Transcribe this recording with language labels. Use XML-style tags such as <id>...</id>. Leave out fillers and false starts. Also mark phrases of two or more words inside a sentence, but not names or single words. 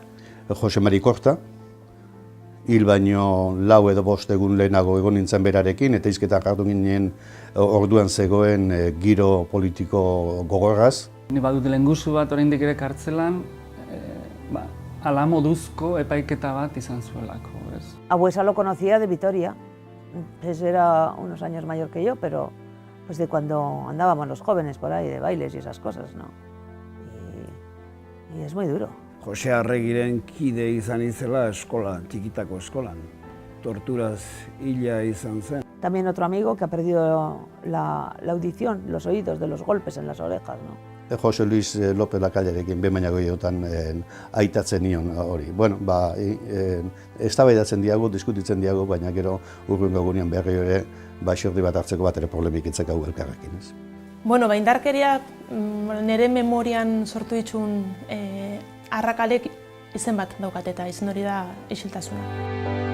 <eu>Jose Mari Korta, hil baino 4 edo 5 egun lehenago egon nintzen berarekin, eta hizketan hartu ginen orduan zegoen giro politiko gogorraz. Ni badut lehengusu bat oraindik ere kartzelan, ala moduzko epaiketa bat izan zuelako, ez?</eu> <es>Abuesa lo conocía de Vitoria, pues era unos años mayor que yo, pero pues de cuando andábamos los jóvenes por ahí, de bailes y esas cosas, ¿no? Y es muy duro.</es> <eu>Jose Arregiren kide izan izela eskola, txikitako eskolan. Torturaz hila izan zen.</eu> <es>También otro amigo que ha perdido la audición, los oídos de los golpes en las orejas, ¿no?</es> <eu>Jose Luis López Lacallarekin behin gehiagotan aitatzen nion hori. Bueno, eztabaidatzen diago, diskutitzen diago, baina gero hurrengo egunean berriro ere xordi bat hartzeko bat ere problemik itzek hau elkarrekin, ez? Indarkeriak nire memorian sortu ditun arrakalek izen bat daukat eta izen hori da isiltasuna.</eu>